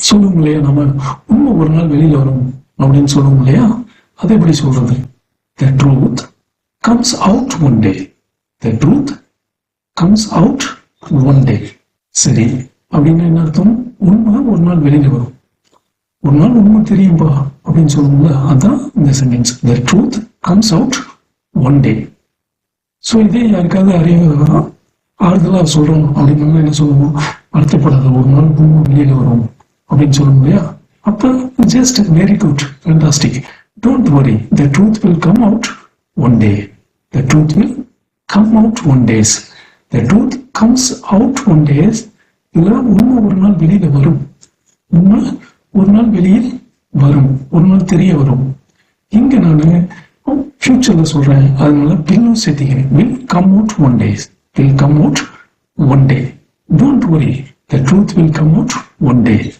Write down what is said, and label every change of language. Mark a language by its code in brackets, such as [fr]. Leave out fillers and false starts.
[ta] சொல்லுவோம் இல்லையா, நம்ம உண்மை ஒரு நாள் வெளியில வரும் அப்படின்னு சொல்லுவோம் இல்லையா, அதை எப்படி சொல்றது? [en] The truth comes out one day. The truth comes out one day. [ta] சரி, அப்படின்னா என்ன அர்த்தம்? உண்மை ஒரு நாள் வெளியில வரும், ஒரு நாள் உண்மை தெரியும்பா அப்படின்னு சொல்லுவோம்ல, அதான் இந்த sentence. [en] The truth comes out one day. [ta] So இதே யாருக்காவது ஆறுதலா சொல்றோம் அப்படின்னு என்ன சொல்லுவோம்? வருத்தப்படாத, ஒரு நாள் உண்மை வெளியில வரும் அப்படின்னு சொல்லுவோம் இல்லையா? அப்ப [en] just very good, fantastic, don't worry, the truth will come out one day. The truth will come out one days. The truth comes out one days. [ta] இல்ல உண்மை ஒரு நாள் வெளியில வரும், உண்மை ஒரு நாள் வெளியில் வரும், ஒரு நாள் தெரிய வரும். இங்க நான் ஃபியூச்சர்ல சொல்றேன், அதனால பில்லும் சேர்த்திக்கிறேன். [en] will come out one days, will come out one day. Don't worry, the truth will come out one day.